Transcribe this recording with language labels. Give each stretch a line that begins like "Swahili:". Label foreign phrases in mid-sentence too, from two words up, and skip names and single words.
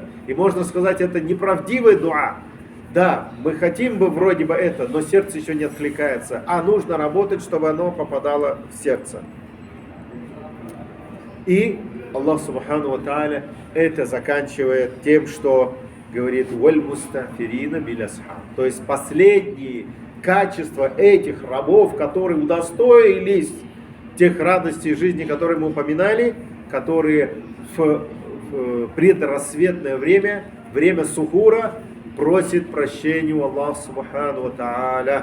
Russian: И можно сказать, это неправдивая дуа. Да, мы хотим бы вроде бы это, но сердце еще не откликается. А нужно работать, чтобы оно попадало в сердце. И Аллах
Arabic: سبحانه وتعالى
Russian: это заканчивает тем, что говорит
Arabic: «والمستغفرين بالأسحار».
Russian: То есть последние качества этих рабов, которые удостоились тех радостей жизни, которые мы упоминали, которые в предрассветное время, время сухура, просит прощения у Аллаха
Arabic: سبحانه وتعالى.